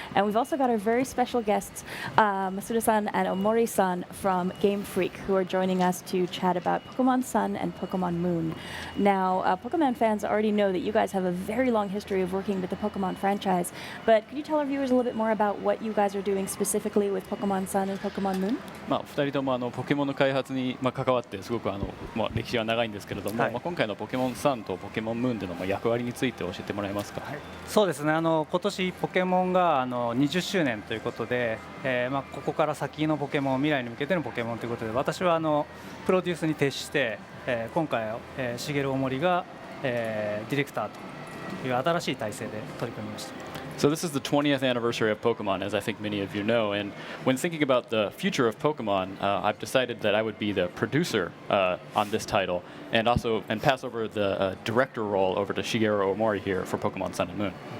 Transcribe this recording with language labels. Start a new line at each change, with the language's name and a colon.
English: And we've also got our very special guests, Masuda-san and Omori-san from Game Freak, who are joining us to chat about Pokemon Sun and Pokemon Moon. Now, Pokemon fans already know that you guys have a very long history of working with the Pokemon franchise, but could you tell our viewers a little bit more about what you guys are doing specifically with Pokemon Sun and Pokemon Moon?
Japanese: 2人ともポケモンの開発に関わってすごく歴史は長いんですけれども、今回のポケモンサンとポケモンムーンでの役割について教えてもらえますか？そうですね。今年ポケモンが20周年ということで、ここから先のポケモン、未来に向けてのポケモンということで、私はプロデュースに徹して、今回茂大森が、ディレクターという新しい体制で取り組みました。
English: So this is the 20th anniversary of Pokemon, as I think many of you know. And when thinking about the future of Pokemon, I've decided that I would be the producer on this title, and pass over the director role over to Shigeru Omori here for Pokemon Sun and Moon.